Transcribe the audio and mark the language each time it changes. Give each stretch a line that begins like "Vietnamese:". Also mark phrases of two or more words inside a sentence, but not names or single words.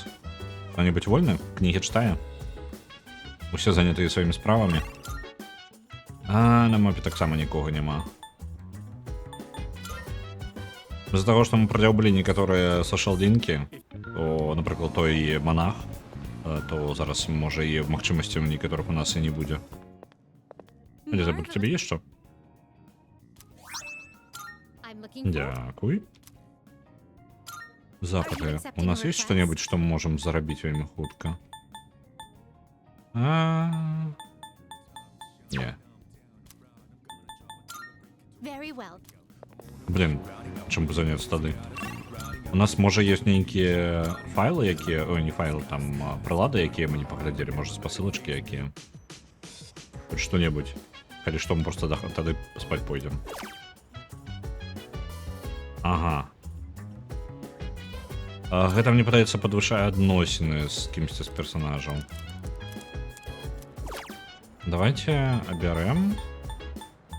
Belarusian: Хто-небудь вольны? Кнігі читає? Усе заняты сваімі справамі. А на мапе таксама нікога няма. З-за таго, што мы прадзяўбылі некаторыя сошал-лінкі, то, напрыклад, той манах, то зараз, можа, і магчымасцяў некаторых у нас і не будзе. Элізабет, у цябе ёсць што? Дякуй.
Russian: Запыты. У нас есть что-нибудь, что мы можем заработать
Belarusian: вельмі хутка? Не. Блин, чым бы заняться тады? У нас, можа, есть нейкія файлы, якія... Ой, не файлы, там прылады, якія мы не паглядзелі, можа, спасылачкі якія.
Russian: Хоть что-нибудь.
Belarusian: Калі што, мы просто тады спаць пойдзем. Ага. Гэта, мне падаецца, падвышае адносіны з кімсьці з персонажаў. Давайте абярем.